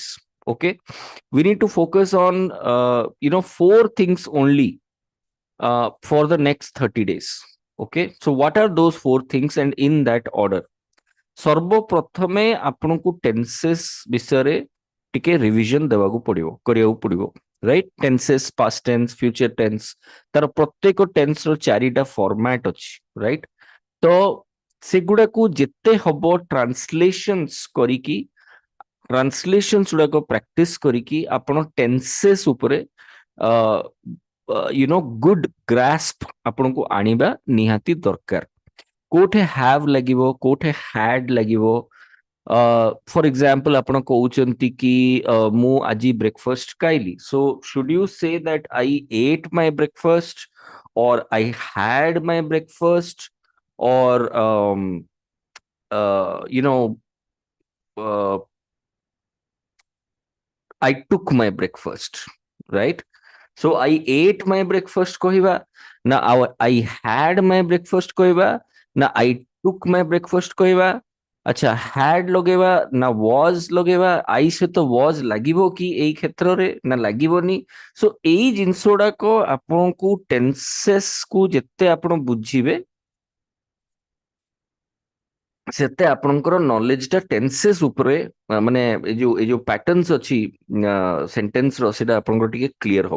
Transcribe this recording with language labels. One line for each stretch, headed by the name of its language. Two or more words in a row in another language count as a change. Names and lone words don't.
English: Okay, we need to focus on 4 things only for the next 30 days. Okay, so what are those 4 things and in that order?
Odia: ସର୍ବପ୍ରଥମେ ଆପଣଙ୍କୁ ଟେନ୍ସେସ୍ ବିଷୟରେ ଟିକେ ରିଭିଜନ ଦେବାକୁ ପଡିବ, କରିବାକୁ ପଡିବ, ରାଇଟ?
English: tenses, past tense, future tense,
Odia: ତାର ପ୍ରତ୍ୟେକ ଟେନ୍ସ ର ଚାରିଟା ଫର୍ମାଟ ଅଛି, ରାଇଟ? ତ ସେଗୁଡାକୁ ଯେତେ ହବ ଟ୍ରାନ୍ସଲେସନ୍ସ କରିକି, ଟ୍ରାନ୍ସଲେସନ୍ସ ଗୁଡାକ ପ୍ରାକ୍ଟିସ କରିକି ଆପଣ ଟେନ୍ସେସ୍ ଉପରେ
English: good grasp
Odia: ଆପଣଙ୍କୁ ଆଣିବା ନିହାତି ଦରକାର. କୋଉଠି have ଲାଗିବ, କୋଉଠି had ଲାଗିବ.
English: for example
Odia: ଆପଣ କହୁଛନ୍ତି କି ମୁଁ ଆଜି ବ୍ରେକଫାଷ୍ଟ ଖାଇଲି,
English: so should you say that I ate my breakfast or I had my breakfast or uh, I took my breakfast, right? So I ate my breakfast
Odia: କହିବା ନା
English: I had my breakfast
Odia: କହିବା ନା
English: I took my breakfast କହିବା.
Odia: ଆଚ୍ଛା, had ଲଗେଇବା ନା was ଲଗେଇବା? I ସହିତ was ଲାଗିବ କି ଏଇ କ୍ଷେତ୍ରରେ ନା ଲାଗିବନି? So ଏଇ ଜିନିଷ ଗୁଡାକ ଆପଣଙ୍କୁ ଟେନ୍ସେସ୍ କୁ ଯେତେ ଆପଣ ବୁଝିବେ ସେତେ ଆପଣଙ୍କର ନଲେଜ ଟା ଟେନ୍ସେସ୍ ଉପରେ ମାନେ ଏଇ ଯୋଉ ପ୍ୟାଟର୍ନସ ଅଛି ସେଣ୍ଟେନ୍ସ ର, ସେଟା ଆପଣଙ୍କର ଟିକେ କ୍ଲିୟର ହବ.